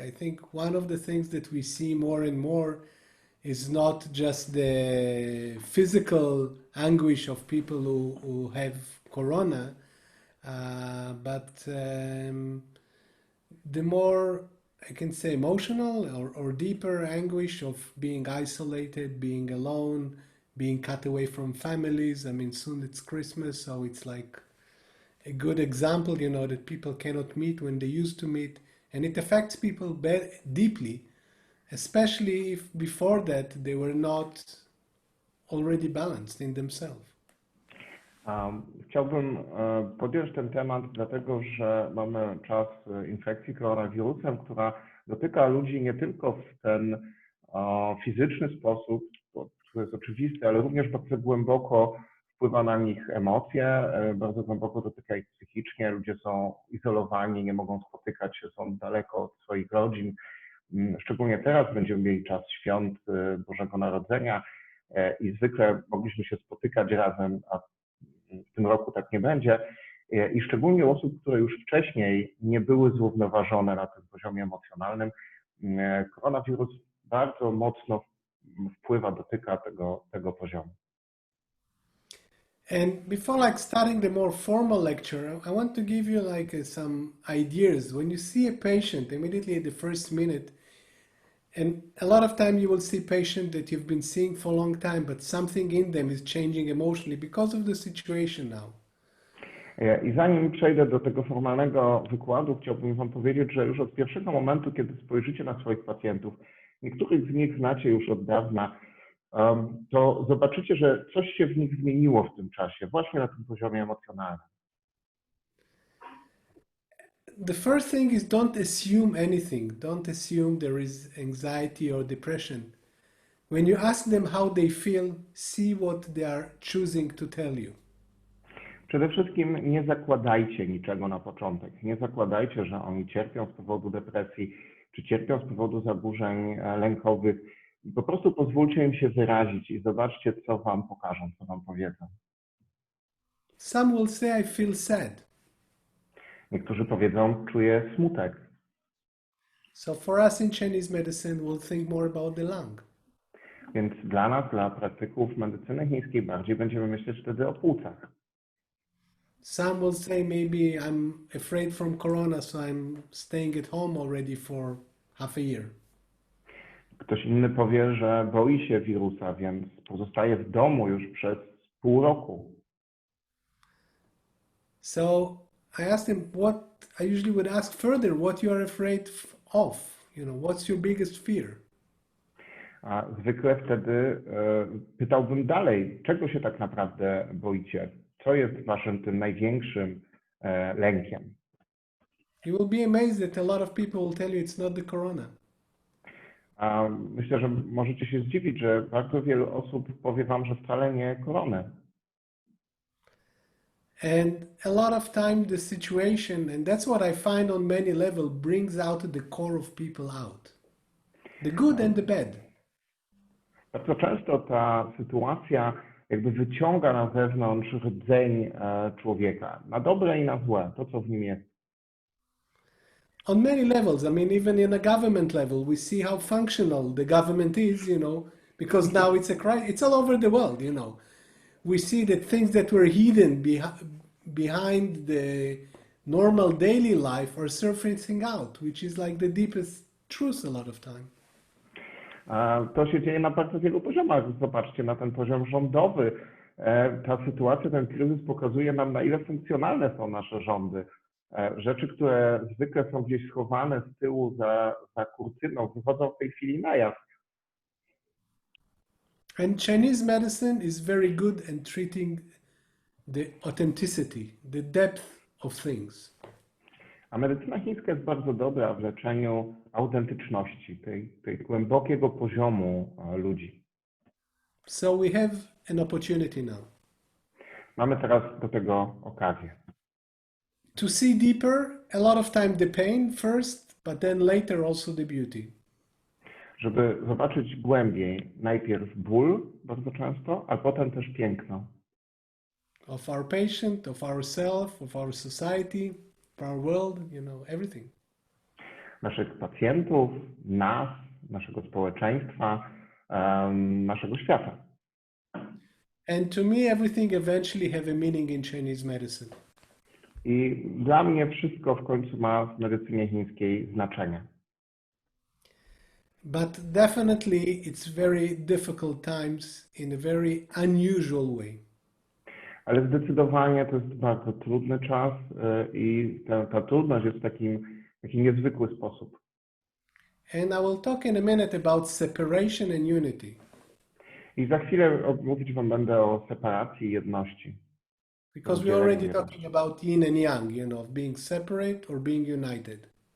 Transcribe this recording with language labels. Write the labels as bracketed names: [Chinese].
[English] I think one of the things that we see more and more is not just the physical anguish of people who have corona, but the more, I can say, emotional or deeper anguish of being isolated, being alone, being cut away from families. I mean, soon it's Christmas, so it's like a good example, you know, that people cannot meet when they used to meet. And it affects people deeply, especially if before that they were not already balanced in themselves. [Polish] Chciałbym podjąć ten temat, dlatego że mamy czas infekcji koronawirusem, która dotyka ludzi nie tylko w ten fizyczny sposób, to jest oczywiste, ale również bardzo głęboko wpływa na nich emocje, bardzo głęboko dotyka ich psychicznie. Ludzie są izolowani, nie mogą spotykać się, są daleko od swoich rodzin. Szczególnie teraz będziemy mieli czas świąt Bożego Narodzenia i zwykle mogliśmy się spotykać razem, a w tym roku tak nie będzie. I szczególnie u osób, które już wcześniej nie były zrównoważone na tym poziomie emocjonalnym, koronawirus bardzo mocno wpływa, dotyka tego poziomu. [English] And before starting the more formal lecture, I want to give you some ideas. When you see a patient immediately at the first minute, and a lot of time you will see patient that you've been seeing for a long time, but something in them is changing emotionally because of the situation now. [Polish] I zanim przejdę do tego formalnego wykładu, chciałbym Wam powiedzieć, że już od pierwszego momentu, kiedy spojrzycie na swoich pacjentów, niektórych z nich znacie już od dawna, to zobaczycie, że coś się w nich zmieniło w tym czasie, właśnie na tym poziomie emocjonalnym. [English] The first thing is don't assume anything. Don't assume there is anxiety or depression. When you ask them how they feel, see what they are choosing to tell you. [Polish] Przede wszystkim nie zakładajcie niczego na początek. Nie zakładajcie, że oni cierpią z powodu depresji, czy cierpią z powodu zaburzeń lękowych. Po prostu pozwólcie im się wyrazić i zobaczcie, co Wam pokażą, co Wam powiedzą. [English] Some will say, I feel sad. [Polish] Niektórzy powiedzą, czuję smutek. [English] So for us in Chinese medicine, we'll think more about the lung. [Polish] Więc dla nas, dla praktyków medycyny chińskiej, bardziej będziemy myśleć wtedy o płucach. [English] Some will say maybe I'm afraid from corona, so I'm staying at home already for half a year. [Polish] Ktoś inny powie, że boi się wirusa, więc pozostaje w domu już przez pół roku. [English] So I asked him what I usually would ask further, what you are afraid of, what's your biggest fear? [Polish] A zwykle wtedy pytałbym dalej, czego się tak naprawdę boicie? Co jest waszym tym największym lękiem? [English] You will be amazed that a lot of people will tell you it's not the corona. [Polish] Myślę, że możecie się zdziwić, że bardzo wiele osób powie wam, że wcale nie koronę. [English] And a lot of time the situation, and that's what I find on many levels, brings out the core of people out. The good and the bad. [Polish] Bardzo często ta sytuacja jakby wyciąga na zewnątrz rdzeń człowieka, na dobre i na złe, to co w nim jest. [English] On many levels, I mean, even in a government level, we see how functional the government is, because now it's a crisis. It's all over the world, We see that things that were hidden behind the normal daily life are surfacing out, which is like the deepest truth a lot of time. [Polish] To się dzieje na bardzo wielu poziomach. Zobaczcie na ten poziom rządowy. Ta sytuacja, ten kryzys pokazuje nam, na ile funkcjonalne są nasze rządy. Rzeczy, które zwykle są gdzieś schowane z tyłu za kurtyną, wychodzą w tej chwili na jaw. [English] And Chinese medicine is very good at treating the authenticity, the depth of things. [Polish] A medycyna chińska jest bardzo dobra w leczeniu autentyczności, tej głębokiego poziomu ludzi. [English] So we have an opportunity now. [Polish] Mamy teraz do tego okazję. [English] To see deeper, a lot of time the pain first, but then later also the beauty. [Polish] Żeby zobaczyć głębiej, najpierw ból bardzo często, a potem też piękno. [English] Of our patient, of ourselves, of our society, of our world, everything. [Polish] Naszych pacjentów, nas, naszego społeczeństwa, naszego świata. [English] And to me, everything eventually have a meaning in Chinese medicine. [Polish] I dla mnie wszystko w końcu ma w medycynie chińskiej znaczenie. [English] But definitely it's very difficult times in a very unusual way. [Polish] Ale zdecydowanie to jest bardzo trudny czas i ta trudność jest w taki niezwykły sposób. [English] And I will talk in a minute about separation and unity. [Polish] I za chwilę mówić wam będę o separacji i jedności. [English] Because we're already talking about yin and yang, of being separate or being united.